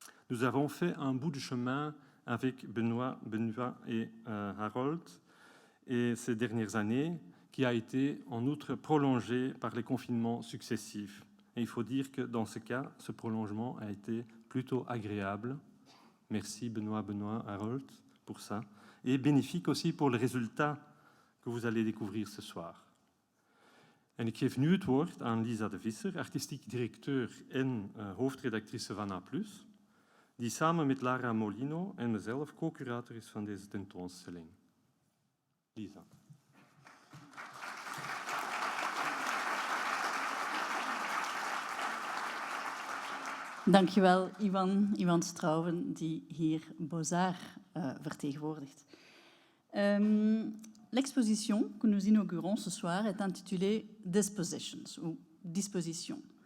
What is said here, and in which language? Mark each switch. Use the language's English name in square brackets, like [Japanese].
[French] Nous avons fait un bout de chemin avec Benoît et Harold et ces dernières années, qui a été en outre prolongé par les confinements successifs. Et il faut dire que dans ce cas, ce prolongement a été plutôt agréable. Merci Benoît, Harold pour ça. Et bénéfique aussi pour le résultat que vous allez découvrir ce soir. [Dutch] En ik geef nu het woord aan Lisa de Visser, artistiek directeur en hoofdredactrice van A+, die samen met Lara Molino en mezelf co-curator is van deze tentoonstelling. Lisa. Dankjewel, Ivan Strouwen, die hier Bozar vertegenwoordigt. [French] L'exposition que nous inaugurons ce soir est intitulée Dispositions, ou Dispositions.